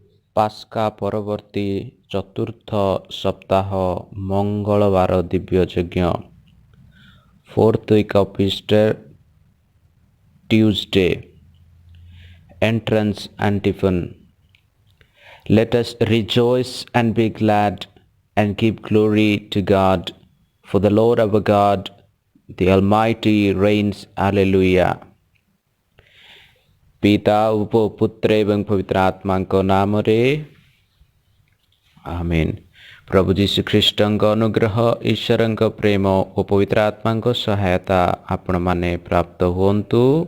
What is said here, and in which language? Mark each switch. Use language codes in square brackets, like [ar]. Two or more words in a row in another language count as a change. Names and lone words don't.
[or] ପାସ୍କା ପରବର୍ତ୍ତୀ ଚତୁର୍ଥ ସପ୍ତାହ ମଙ୍ଗଳବାର ଦିବ୍ୟ ଯଜ୍ଞ, [en] fourth week of Easter, Tuesday. Entrance antiphon. Let us rejoice and be glad and give glory to God, for the Lord our God, the Almighty reigns. Alleluia. [or] ପିତା ଉପ ପୁତ୍ର ଏବଂ ପବିତ୍ର ଆତ୍ମାଙ୍କ ନାମରେ ଆମେନ୍। ପ୍ରଭୁ ଯୀଶୁଖ୍ରୀଷ୍ଟଙ୍କ ଅନୁଗ୍ରହ, ଈଶ୍ୱରଙ୍କ ପ୍ରେମ ଓ ପବିତ୍ର ଆତ୍ମାଙ୍କ ସହାୟତା ଆପଣମାନେ ପ୍ରାପ୍ତ ହୁଅନ୍ତୁ।